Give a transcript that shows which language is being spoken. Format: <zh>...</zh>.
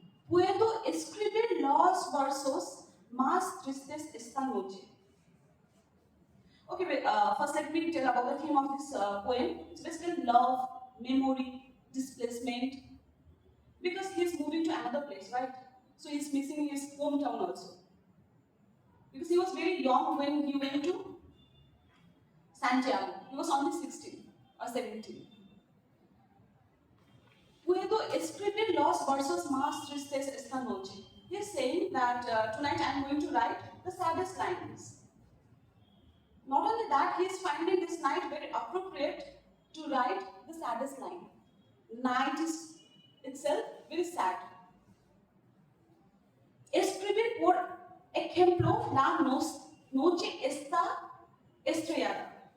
<es>Puedo escribir los versos más tristes esta noche.</es> <en>Okay, wait, first let me tell about the theme of this poem. It's basically love, memory, displacement. Because he's moving to another place, right? So he's missing his hometown also. Because he was very young when he went to Santiago. He was only 16 or 17.</en> <es>Puedo escribir los versos más tristes esta noche.</es> <en>He's saying that tonight I'm going to write the saddest lines. Not only that, he is finding this night very appropriate to write the saddest line. Night is itself very sad.</en> <es>Escribir por ejemplo la noche está estrellada.</es>